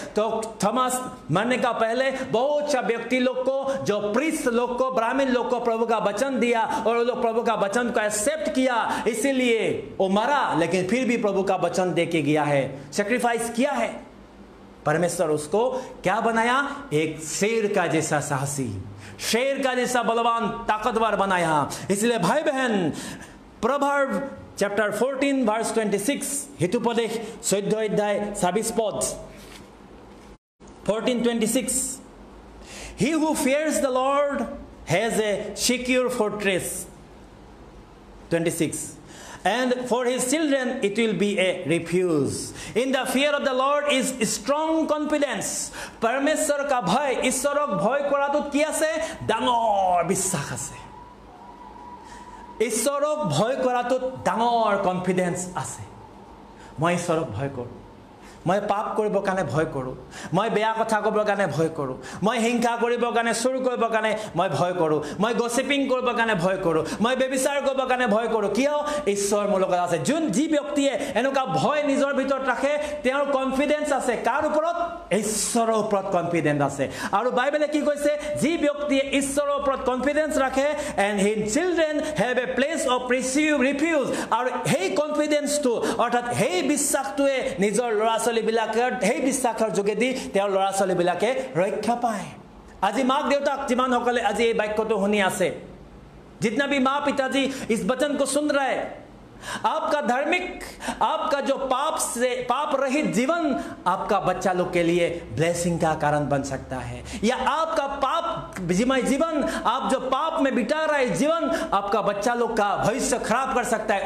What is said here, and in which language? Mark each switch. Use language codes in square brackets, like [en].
[hi] तो थॉमस मरने का पहले बहुत सा व्यक्ति लोग को, जो प्रीस्ट लोग को, ब्राह्मण लोग को प्रभु का वचन दिया और वो लोग प्रभु का वचन को एक्सेप्ट किया, इसीलिए वो मरा, लेकिन फिर भी प्रभु का वचन दे के गया है, सैक्रिफाइस किया है। परमेश्वर उसको क्या बनाया? एक शेर का जैसा साहसी, शेर का जैसा बलवान, ताकतवर बनाया। इसलिए भाई बहन, प्रवर्ब चैप्टर 14 verse 26, हितुपदेश 14 अध्याय 26 पद 14:26, [en] he who fears the Lord has a secure fortress, 26, and for his children it will be a refuge. In the fear of the Lord is strong confidence. [hi] परमेश्वर का भय, [as] ईश्वरक भय কৰাটোত কি আছে? ডাঙৰ বিশ্বাস আছে। ঈশ্বৰক ভয় কৰাটোত ডাঙৰ কনফিডেন্স আছে। মই ঈশ্বৰক ভয় কৰোঁ, মই পাপ কৰিবৰ কাৰণে ভয় কৰোঁ, মই বেয়া কথা ক'বৰ কাৰণে ভয় কৰোঁ, মই হিংসা কৰিবৰ কাৰণে, চুৰ কৰিবৰ কাৰণে মই ভয় কৰোঁ, মই গছিপিং কৰিবৰ কাৰণে ভয় কৰোঁ, মই ব্যভিচাৰ কৰিবৰ কাৰণে ভয় কৰোঁ। কিয়? ঈশ্বৰ মোৰ লগত আছে। যি ব্যক্তিয়ে এনেকুৱা ভয় নিজৰ ভিতৰত ৰাখে তেওঁৰ কনফিডেন্স আছে। কাৰ ওপৰত? ঈশ্বৰৰ ওপৰত কনফিডেন্স আছে। আৰু বাইবেলে কি কৈছে? যি ব্যক্তিয়ে ঈশ্বৰৰ ওপৰত কনফিডেন্স ৰাখে, [en] And his children have a place of refuge. [as] আৰু সেই কনফিডেন্সটো অৰ্থাৎ সেই বিশ্বাসটোৱে নিজৰ ল'ৰা ছোৱালীবিলাকৰ সেই বিশ্বাসৰ যোগেদি তেওঁৰ ল'ৰা ছোৱালীবিলাকে ৰক্ষা পায়। আজি মাক देवता जिमानসকলে আজি এই বাক্যটো শুনি আছে, [hi] जितना भी माँ पिताजी इस वचन को सुन रहे, आपका धार्मिक, आपका जो पाप रहित जीवन आपका बच्चा लोग के लिए ब्लेसिंग का कारण बन सकता है। या आपका पाप जीवन, आप जो पाप में बिता रहे जीवन, आपका बच्चा लोग का भविष्य खराब कर सकता है।